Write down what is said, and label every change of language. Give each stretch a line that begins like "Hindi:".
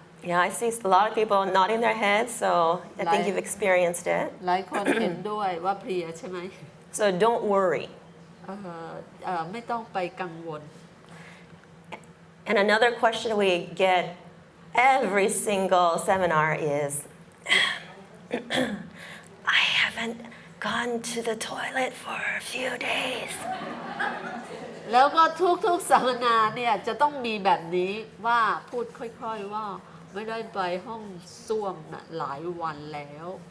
English: Yeah, I see a lot of people nodding their heads, so I think you've experienced it.
Thai: หลายคนเห็นด้วยว่าเพลียใช่ไหม
English: So don't worry.
Thai: ไม่ต้องไปกังวล
English: And another question we get every single seminar is, I haven't gone to the toilet for a few days.
Thai: แล้วก็ทุกสัมมนาเนี่ยจะต้องมีแบบนี้ว่าพูดค่อยๆว่าไม่ได้ไปห้องส้วมนะหลายวันแล้ว